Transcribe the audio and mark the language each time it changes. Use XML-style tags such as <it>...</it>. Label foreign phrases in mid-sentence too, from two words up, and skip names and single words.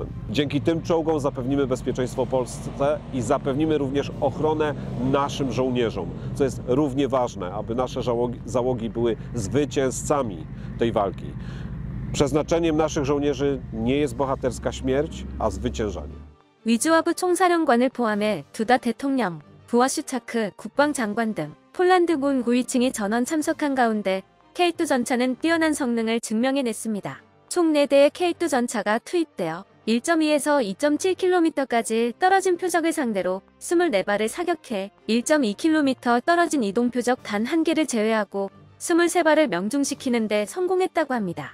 <pl>Dzięki tym czołgom zapewnimy bezpieczeństwo Polsce i zapewnimy również ochronę naszym żołnierzom, co jest równie ważne, aby nasze załogi były zwycięzcami tej walki. Przeznaczeniem naszych żołnierzy nie jest bohaterska śmierć, a zwyciężanie.</pl> <ko>위즈와브 총사령관을 포함해 두다 대통령, 부와슈차크 국방장관 등 폴란드군 고위층이 전원 참석한 가운데 K2 전차는 뛰어난 성능을 증명해냈습니다. 총 4대의 K2 전차가 투입되어 1.2에서 2.7km까지 떨어진 표적을 상대로 24발을 사격해 1.2km 떨어진 이동 표적 단 1개를 제외하고 23발을 명중시키는 데 성공했다고 합니다.</ko>